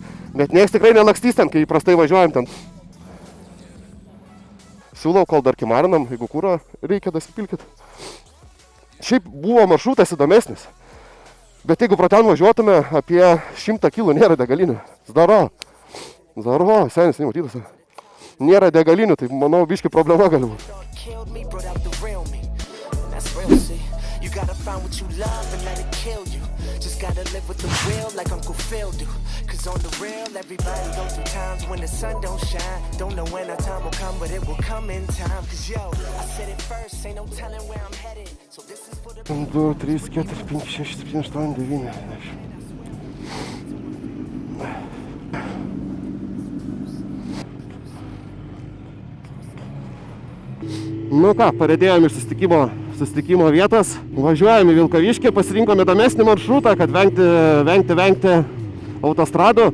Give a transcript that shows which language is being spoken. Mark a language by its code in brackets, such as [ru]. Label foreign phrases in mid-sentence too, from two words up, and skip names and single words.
[lt] Bet nieks tikrai nelakstys ten, kai įprastai važiuojam ten. Siūlau, kol dar kimarinam, jeigu kūro reikia, dasipilkit. Šiaip buvo maršrutas įdomesnis, bet jeigu pro ten važiuotume apie 100 kilų nėra degalinių. Zdaro, senis nematytas. nėra degalinių, tai manau biški problema gali būti. [en] Killed me, brought out the real me. That's real, see. You gotta find what you love and let it kill you. Just gotta live with the real like Uncle Phil do. Cause on the real, everybody goes through times when the sun don't shine. Don't know when our time will come, but it will come in time. Cause yo, I said it first, ain't no telling where I'm headed. So this is for the... 1, 2, 3, 4, 5, 6, 7, 8, 9, 10. [lt] Nu ką, paredėjom iš susitikimo vietos, važiuojame į Vilkaviškį, pasirinkome įdomesnį maršrutą, kad vengti autostradų.